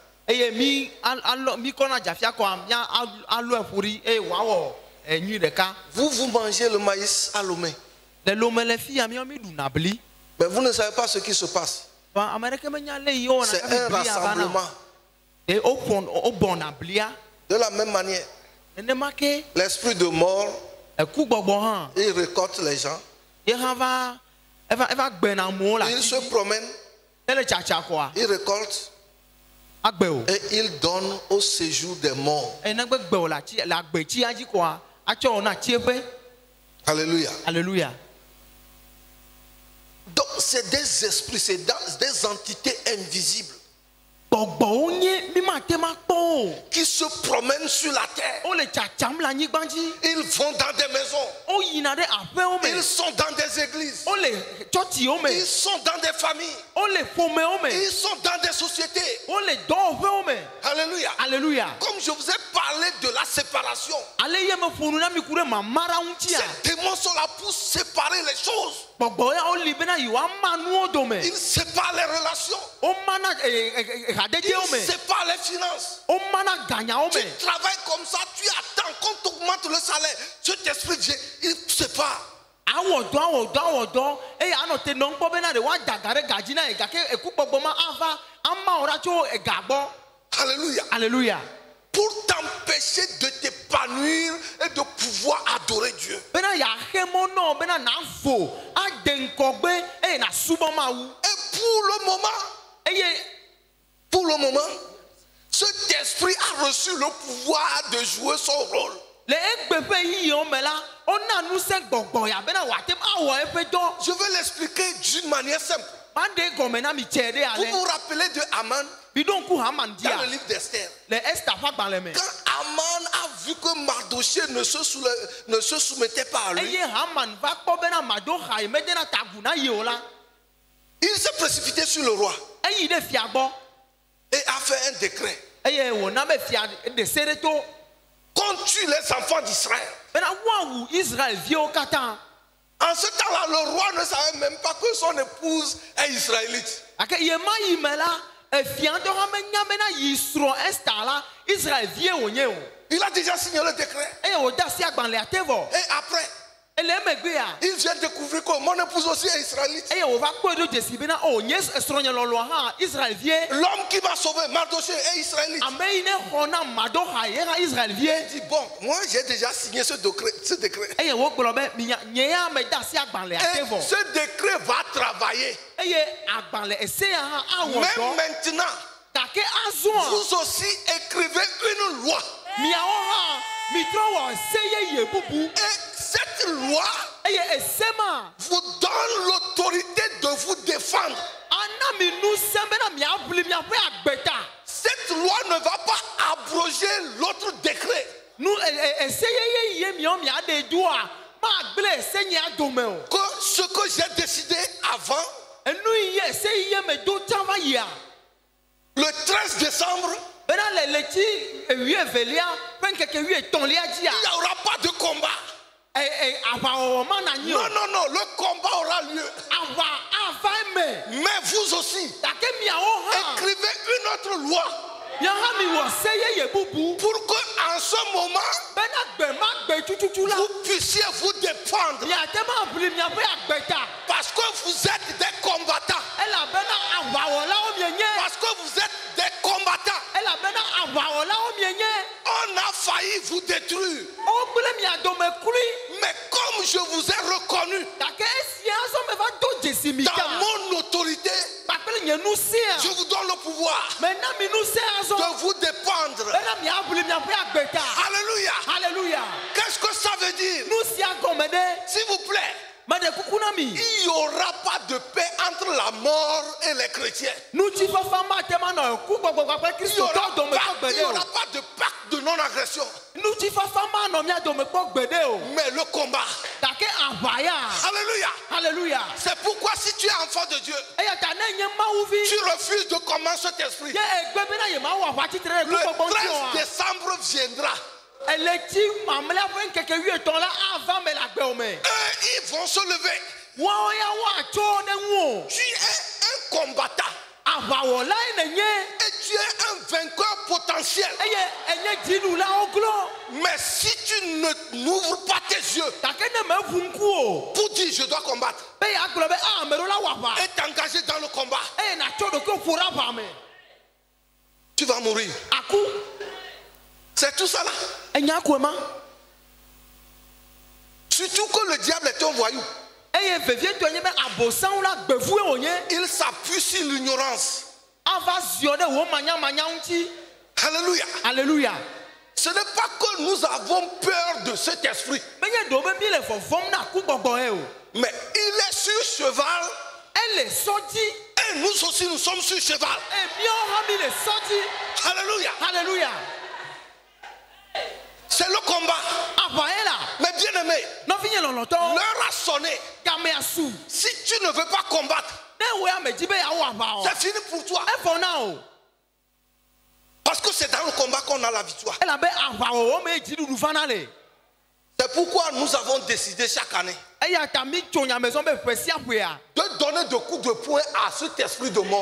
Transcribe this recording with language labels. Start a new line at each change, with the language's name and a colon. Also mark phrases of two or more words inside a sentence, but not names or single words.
French: Vous mangez le maïs à Lomé. Mais vous ne savez pas ce qui se passe. C'est un rassemblement. De la même manière, l'esprit de mort
Ewe: eku gbɔgbɔ hã
French: Il récolte les gens.
Ewe: ye hã eva gbɛna amewo le
French: Il
Ewe: ati se dzi.
French: promène.
Ewe: Ele tsatsa koa
French: Il récolte.
Ewe: agbe o
French: Et il donne au séjour des morts.
Ewe: eye negbe gbe o le agbetsia dzi koa atsɔ wo na tsiẽƒe.
French: Alléluia. Alléluia. Donc c'est des esprits, c'est des entités invisibles
Ewe: Gbɔgbɔwo nye mi mate ma kpɔ o.
French: qui se promènent sur la terre.
Ewe: Wole tsatsam le anyigba dzi.
French: Ils vont dans des maisons.
Ewe: Woyina ɖe aƒewo
French: Ils
Ewe: me.
French: sont dans des églises.
Ewe: Wole tsɔtsiwo me.
French: Ils sont dans des familles.
Ewe: Wole ƒomewo me.
French: Ils sont dans des sociétés.
Ewe: Wole dɔwɔƒewo me.
French: Alléluia. Alléluia. Comme je vous ai parlé de la séparation,
Ewe: Ale ye me ƒo nu na mi ku ɖe mamara ŋutia.
French: ces démons sont là pour séparer les choses.
Ewe: Gbɔgbɔ ya woli bena yewoama nuwo dome.
French: Ils séparent les relations.
Ewe: Womana hadedewo
French: Ils
Ewe: me.
French: séparent les finances.
Ewe: Womana ganyawo
French: Tu
Ewe: me.
French: travailles comme ça, tu attends qu'on t'augmente le salaire. Cet esprit, il sépare.
Ewe: Awɔ dɔ eye anɔ te nɔ ŋkpɔ bena de woada ga ɖe gadzi na ye gake ekukpɔgbɔ ma ava ama wo ɖa tso ega gbɔ.
French: Alléluia. Alléluia. Pour t'empêcher de t'épanouir et de pouvoir adorer Dieu.
Ewe: Bena yaxe mɔ nɔ bena navo ade ŋkɔgbe eye nasubɔ Mawu.
French: Et pour le moment, cet esprit a reçu le pouvoir de jouer son rôle.
Ewe: Le egbe ƒe yiyiwo me la, wona ŋusẽ gbɔgbɔ ya bena wòate awɔ eƒe dɔ.
French: Je vais l'expliquer d'une manière simple.
Ewe: Maɖe gɔme na mi tsɛ ɖe
French: Vous
Ewe: ale.
French: vous rappelez de Aman
Ewe: Mi ɖo ŋku Haman
French: dans le
Ewe: dia
French: livre d'Esther.
Ewe: le Esther ƒe agbalẽ me.
French: Quand Aman a vu que Mardochée ne se soumettait pas à lui,
Ewe: Eye Haman va kpɔ bena Mardoxai medena ta agu na ye o la,
French: il s'est précipité sur le roi
Ewe: eyi ɖe fia gbɔ
French: et a fait un décret.
Ewe: eye wòna be fia ɖe se ɖe to
French: Qu'on tue les enfants d'Israël.
Ewe: bena woawu Israelviwo katã.
French: En ce temps-là, le roi ne savait même pas que son épouse est israélite.
Ewe: Gake ye ma yi me la, efia ŋutɔ hã menya bena yi srɔ̃ Esther la Israelvie wònye o.
French: Il a déjà signé le décret.
Ewe: Eye wòde asi agbalẽa te vɔ.
French: Et après,
Ewe: Ele emegbea,
French: il vient découvrir que mon épouse aussi est israélite.
Ewe: eye wòva kpɔe ɖo dzesi bena o nye srɔ̃nye lɔlɔa hã Israelvie.
French: L'homme qui m'a sauvé, Mardochée, est israélite.
Ewe: Ame yi ne xɔ na Mardoxai ye hã
French: Il
Ewe: Israelvie.
French: dit, bon, moi j'ai déjà signé ce décret.
Ewe: Eye wogblɔ be minya nye ya mede asi agbalẽa te
French: Et
Ewe: vɔ.
French: ce décret va travailler.
Ewe: Eye agbalẽ esea hã awɔ
French: Même
Ewe: dɔ.
French: maintenant,
Ewe: Gake azɔa,
French: vous aussi écrivez une loi.
Ewe: miawo hã mitrɔ wɔ ese yeye bubu.
French: Et cette loi
Ewe: Eye ese ma
French: vous donne l'autorité de vous défendre.
Ewe: ana mi ŋusẽ bena miaʋli miaƒe agbeta.
French: Cette loi ne va pas abroger l'autre décret.
Ewe: Nu ese yeye ye miawo miaɖe doa magblẽ ese nyea dome o.
French: Que ce que j'ai décidé avant,
Ewe: Enu yi ye ese yi ye me do tsã va yia.
French: le 13 décembre,
Ewe: Bena le letsi wuievelia ƒe ŋkeke wuietɔ̃lia dzia,
French: il n'y aura pas de combat.
Ewe: aʋawɔwɔ ma na nyi o.
French: Non, non, non, le combat aura lieu.
Ewe: Aʋa ava eme.
French: Mais vous aussi,
Ewe: Gake miawo hã
French: écrivez une autre loi
Ewe: miawo mi wɔ se yeye bubu.
French: pour que en ce moment,
Ewe: Bena gbe ma gbe tututu la.
French: vous puissiez vous défendre.
Ewe: Miate ma ʋli miaƒe agbeta.
French: Parce que vous êtes des combattants.
Ewe: Elabena aʋawɔlawo mienye.
French: Parce que vous êtes des combattants.
Ewe: Elabena aʋawɔlawo mienye.
French: On a failli vous détruire.
Ewe: Wogblẽ mia dome klui.
French: Mais comme je vous ai reconnu
Ewe: Gake esia azɔ me va do dzesi mi
French: dans
Ewe: ta.
French: mon autorité,
Ewe: Kpakple nye ŋusẽa.
French: je vous donne le pouvoir
Ewe: Mena mi ŋusẽ azɔ.
French: de vous dépendre.
Ewe: Bena miaʋli miaƒe agbeta.
French: Alléluia. Alléluia. Qu'est-ce que ça veut dire?
Ewe: Nu sia gɔme ɖe.
French: S'il vous plaît,
Ewe: Meɖe kuku na mi.
French: il n'y aura pas de paix entre la mort et les chrétiens.
Ewe: Nutsifafa mate ma nɔ eku gbɔgbɔ kpakple
French: Il n'y
Ewe: kristotɔwo
French: aura,
Ewe: dome kpɔ
French: il y
Ewe: gbeɖe
French: aura
Ewe: o.
French: pas de pacte de non-agression.
Ewe: Nutsifafa ma nɔ mia dome kpɔ gbeɖe o.
French: Mais le combat.
Ewe: Gake aʋaya.
French: Alléluia. Alléluia. C'est pourquoi si tu es enfant de Dieu,
Ewe: Eya ta ne nye mawuvi.
French: tu refuses de commencer cet esprit.
Ewe: Ye egbe bena ye ma wɔ aʋatitre ɖe
French: Le
Ewe: eku gbɔgbɔ
French: 13
Ewe: ŋuti o wa.
French: décembre viendra.
Ewe: Eletsi mamlɛa ƒe ŋkeke wuietɔ̃ la ava me le agbewo me.
French: Eux, ils vont se lever.
Ewe: Woawo ya woatso ɖe ŋu o.
French: Tu es un combattant.
Ewe: Aʋawɔlae nenye.
French: Et tu es un vainqueur potentiel.
Ewe: Eye enye dziɖulawo glo.
French: Mais si tu ne n'ouvres pas tes yeux
Ewe: Gake ne meʋu ŋku o.
French: pour dire je dois combattre
Ewe: Be yeagblɔ be ame ɖewo la wɔ aʋa.
French: et t'engager dans le combat,
Ewe: Eye natsɔ ɖokui ƒo ɖe aʋa me.
French: tu vas mourir.
Ewe: Aku.
French: C'est tout ça là.
Ewe: Enya koe ma.
French: Surtout que le diable est un voyou.
Ewe: eye vevie tɔ nye be abosanwo la gbevu ye wonye.
French: Il s'appuie sur l'ignorance.
Ewe: Ava ziɔ ɖe wo manyamanya ŋuti.
French: Alléluia. Alléluia. Ce n'est pas que nous avons peur de cet esprit.
Ewe: Menye do be mi le vɔvɔm na kugbɔgbɔ ye o.
French: Mais il est sur cheval.
Ewe: Ele sɔ dzi.
French: Et nous aussi, nous sommes sur cheval.
Ewe: Miawo hã mi le sɔ dzi.
French: Alléluia. Alléluia. C'est le combat.
Ewe: Aʋa ye la.
French: Mais bien aimé,
Ewe: Nɔvinye lɔlɔtɔ.
French: l'heure a sonné.
Ewe: Gamea su.
French: Si tu ne veux pas combattre,
Ewe: Ne wo ya me dzi be yawo aʋa o.
French: c'est fini pour toi.
Ewe: Evɔ na o.
French: Parce que c'est dans le combat qu'on a la victoire.
Ewe: Elabe aʋa o wo me dziɖuɖu vana le.
French: C'est pourquoi nous avons décidé chaque année
Ewe: Eya ta mi tso nyamezɔn be ƒe sia ƒea.
French: de donner de coups de poing à cet esprit de mort.